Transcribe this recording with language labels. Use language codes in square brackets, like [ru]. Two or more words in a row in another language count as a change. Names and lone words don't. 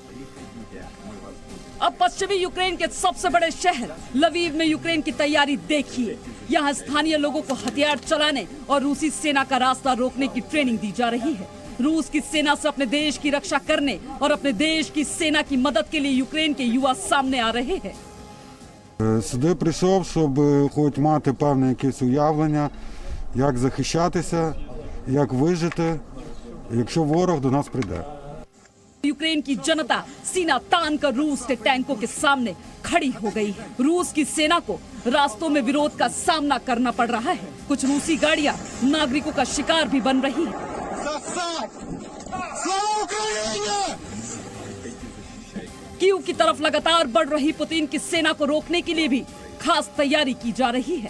[hi] अब पश्चिमी यूक्रेन के सबसे बड़े शहर लवीव में यूक्रेन की तैयारी देखिए। यहाँ स्थानीय लोगों को हथियार चलाने और रूसी सेना का रास्ता रोकने की ट्रेनिंग दी जा रही है। रूस की सेना से अपने देश की रक्षा करने और अपने देश की सेना की मदद के लिए यूक्रेन के युवा सामने आ रहे हैं। [uk] Сюди прийшов, щоб хоч мати певне якесь уявлення, як захищатися, як вижити, якщо ворог до нас прийде. [hi] यूक्रेन की जनता सीना तान कर रूस के टैंकों के सामने खड़ी हो गई है। रूस की सेना को रास्तों में विरोध का सामना करना पड़ रहा है। कुछ रूसी गाड़ियां नागरिकों का शिकार भी बन रही है। कीव की तरफ लगातार बढ़ रही पुतिन की सेना को रोकने के लिए भी खास तैयारी की जा रही है।